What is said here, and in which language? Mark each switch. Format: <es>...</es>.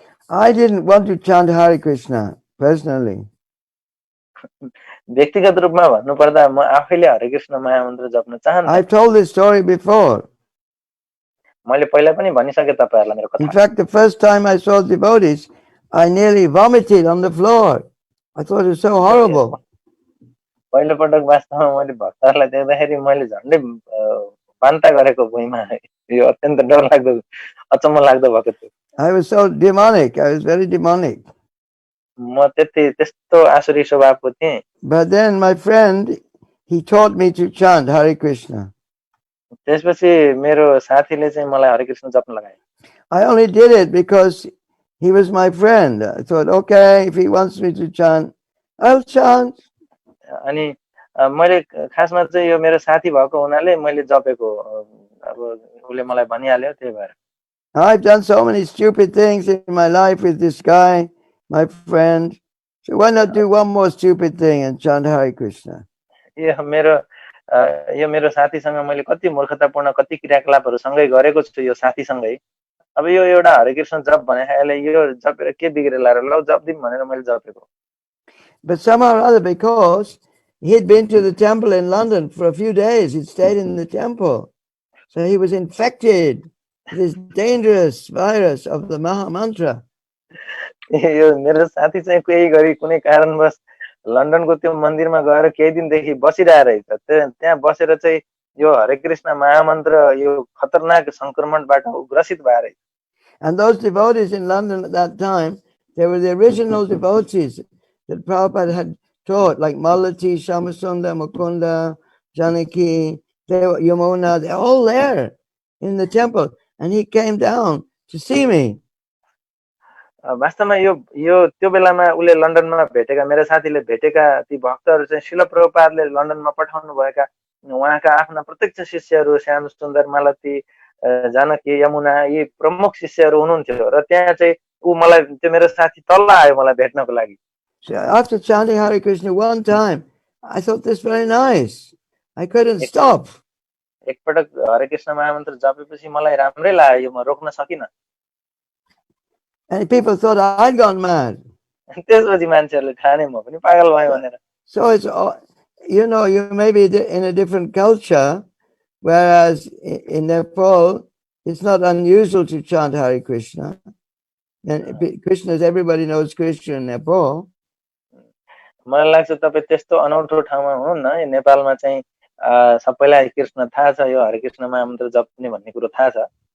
<en>I didn't want to chant Hare Krishna personally.</en> <ne>व्यक्तिगत रूपमा भन्नुपर्दा म आफैले हरे कृष्ण महामन्त्र जप्न चाहन्छु.</ne> <en>I've told this story before.</en> <ne>मैले पहिला पनि भनिसके तपाईहरुलाई मेरो कथा.</ne> <en>In fact, the first time I saw devotees, I nearly vomited on the floor. I thought it was so horrible.</en> <ne>पहिलो पटक वास्तवमा मैले भक्तहरुलाई देख्दाखेरि मैले झन्डै बान्ता गरेको भुइँमा, यो अत्यन्त डरलाग्दो अचम्म लाग्दो भएको थियो.</ne> <en>I was so demonic. I was very demonic.</en> <ne>म त्यस्तो आसुरी स्वभावको थिएँ।</ne> <en>But then my friend, he taught me to chant Hare Krishna.</en> <ne>त्यसपछि मेरो साथीले चाहिँ मलाई हरे कृष्ण जप्न लगाए।</ne> <en>I only did it because he was my friend. I thought, okay, if he wants me to chant, I'll chant.</en> <ne>अनि मैले खासमा चाहिँ यो मेरो साथी भएको हुनाले मैले जपेको, अब उसले मलाई भनिहाल्यो त्यही भएर।</ne> <en>I've done so many stupid things in my life with this guy, my friend. So why not do one more stupid thing and chant Hare Krishna?</en> <ne>यो मेरो साथीसँग मैले कति मूर्खतापूर्ण कति क्रियाकलापहरू सँगै गरेको छु यो साथीसँगै। अब यो एउटा हरे कृष्ण जप भने अहिले यो जपेर के बिग्रेला र ल जप दिम भनेर मैले जपेको।</ne> <en>But somehow or other, because he'd been to the temple in London for a few days, he'd stayed in the temple. So he was infected with this dangerous virus of the Maha Mantra.</en> <ne>यो मेरो साथी चाहिँ केही गरी कुनै कारणवश लन्डनको त्यो मन्दिरमा गएर केही दिनदेखि बसिरहेको रहेछ। त्यहाँ बसेर चाहिँ यो हरे कृष्ण महामन्त्र यो खतरनाक संक्रमणबाट ग्रसित भएर।</ne> <en>And those devotees in London at that time, they were the original devotees that Prabhupada had taught, like Malati, Shamasunda, Mukunda, Janaki, Yamuna, they're all there in the temple. And he came down to see me.</en> <ne>वास्तवमा यो त्यो बेलामा उले लन्डनमा भेटेका मेरो साथीले भेटेका ती भक्तहरू चाहिँ शिल प्रभुपादले लन्डनमा पठाउनु भएका उहाँका आफ्ना प्रत्यक्ष शिष्यहरू श्याम सुन्दर मालती जानकी यमुना यी प्रमुख शिष्यहरू हुनुहुन्थ्यो र त्यहाँ चाहिँ उ मलाई त्यो मेरो साथी तल्ल आयो मलाई भेट्नको लागि।</ne> <en>So after chanting Hare Krishna one time, I thought this very nice. I couldn't stop.</en> <ne>एकपटक हरे कृष्ण महामन्त्र जपेपछि मलाई राम्रै लाग्यो, म रोक्न सकिनँ।</ne> <en>And people thought I'd gone mad.</en> <ne>त्यसपछि मान्छेहरूले ठाने म पनि पागल भएँ भनेर।</ne> <en>So it's, you know, you may be in a different culture, whereas in Nepal, it's not unusual to chant Hare Krishna. And Krishna, everybody knows Krishna in Nepal.</en> <ne>मलाई लाग्छ तपाईँ त्यस्तो अनौठो ठाउँमा हुनुहुन्न, यो नेपालमा चाहिँ सबैलाई कृष्ण थाहा छ, यो हरे कृष्ण महामन्त्र जप्ने भन्ने कुरो थाहा छ।</ne>